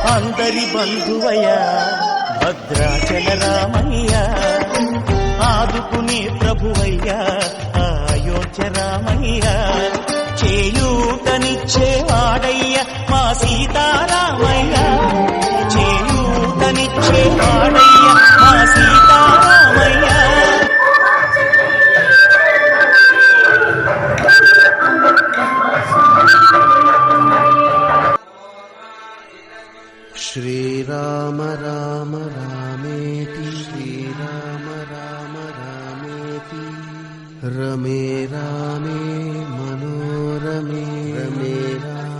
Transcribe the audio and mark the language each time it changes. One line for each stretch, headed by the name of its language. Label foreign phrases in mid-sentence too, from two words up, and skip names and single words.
Telugu: అందరి బంధువయ్య భద్రాచల రామయ్య ఆదుకునే ప్రభువయ్య అయోధ్య రామయ్య చేయూతనిచ్చేవాడయ్య మా సీతారామయ్య చేయూతనిచ్చేవాడయ్య మా సీతారామయ్య
Sanskrit: श्रीराम राम रामेति श्रीराम राम रामेति रमे रामे मनोरमे रमे